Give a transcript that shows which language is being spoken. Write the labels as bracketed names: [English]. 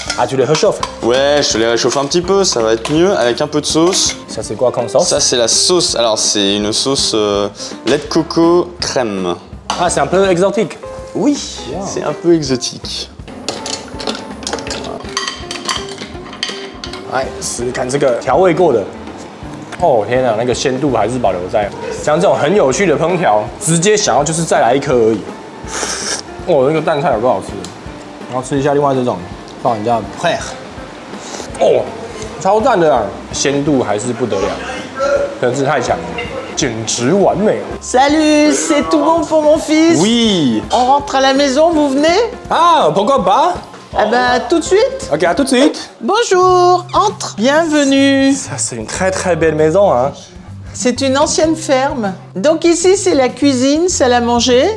[French] Ah, tu les réchauffes? Ouais, je te les réchauffe un petit peu, ça va être mieux avec un peu de sauce. Ça, c'est quoi comme sauce? Ça, c'est la sauce. Alors, c'est une sauce lait de coco crème. Ah, c'est un peu exotique. Oui, c'est un peu exotique. [Chinese] 来试试看这个调味过的。哦天哪，那个鲜度还是保留在。像这种很有趣的烹调，直接想要就是再来一颗而已。哦，那个蛋菜有够好吃的。然后吃一下另外这种，放人家的 p 哦，超赞的啊！鲜度还是不得了，真是太强了，简直完美。 [French] Salut, c'est tout bon pour mon fils? Oui. On rentre à la maison, vous venez? Ah, pourquoi pas? Eh ben, tout de suite. Ok, à tout de suite. Bonjour, entre, bienvenue. Ça, c'est une très belle maison, hein. C'est une ancienne ferme. Donc ici, c'est la cuisine, salle à manger.